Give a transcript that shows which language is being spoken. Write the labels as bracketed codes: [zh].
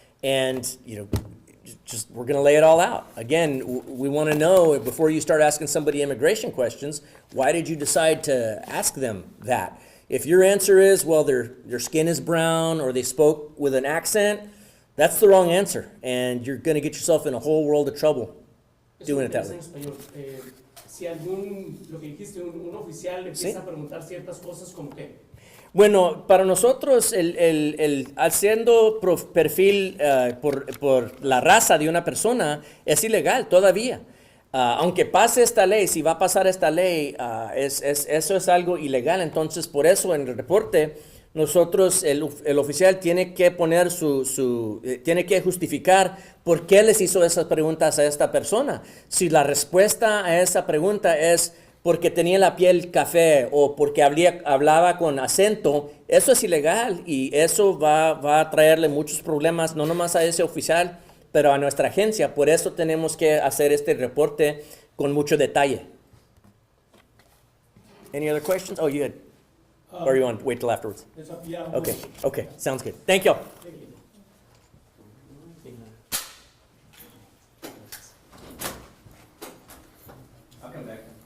[en] And, you know, just we're going to lay it all out. Again, we want to know, before you start asking somebody immigration questions, why did you decide to ask them that? If your answer is, well, their skin is brown or they spoke with an accent, that's the wrong answer. And you're going to get yourself in a whole world of trouble doing it that way. [es] Si lo que dijiste, un oficial le empieza a preguntar ciertas cosas como que... Bueno, para nosotros, haciendo perfil por la raza de una persona es ilegal todavía. Aunque pase esta ley, si va a pasar esta ley, eso es algo ilegal. Entonces, por eso en el reporte, nosotros, el oficial tiene que poner tiene que justificar por qué les hizo esas preguntas a esta persona. Si la respuesta a esa pregunta es porque tenía la piel café o porque hablaba con acento, eso es ilegal y eso va a traerle muchos problemas, no nomás a ese oficial, pero a nuestra agencia. Por eso tenemos que hacer este reporte con mucho detalle. [en] Any other questions? Oh, you had, or you want to wait till afterwards? It's up, yeah. Okay, okay, sounds good. Thank you. Thank you. I'll come back.